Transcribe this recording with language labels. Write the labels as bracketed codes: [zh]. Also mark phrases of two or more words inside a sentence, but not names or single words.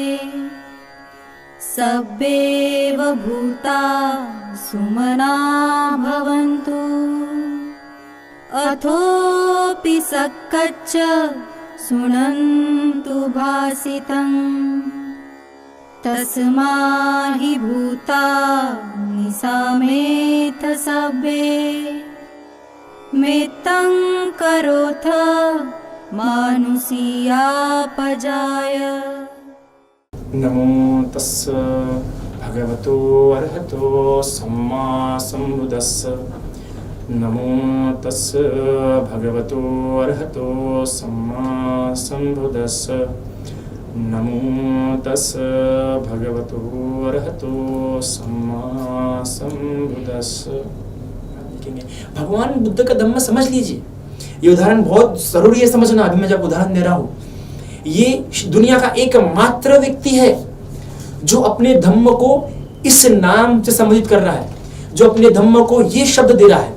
[pi] सब्बेव भूता सुमना भवन्तु अथोऽपि सक्कच्च शृण्वन्तु भासितं तस्माहि भूतानि समेत सब्बे मेत्तं करोथ मानुषीयापजाय। नमो तस्स भगवतो अरहतो सम्मा सम्बुद्धस्स। नमो तस्स भगवतो अरहतो सम्मा सम्बुद्धस्स। नमो तस्स भगवतो अरहतो सम्मा सम्बुद्धस्स। [hi] भगवान बुद्ध का धम्म समझ लीजिए। ये उदाहरण बहुत जरूरी है समझना। अभी मैं जब उदाहरण दे रहा हूं, ये दुनिया का एकमात्र व्यक्ति है जो अपने धम्म को इस नाम से संबोधित कर रहा है, जो अपने धम्म को ये शब्द दे रहा है।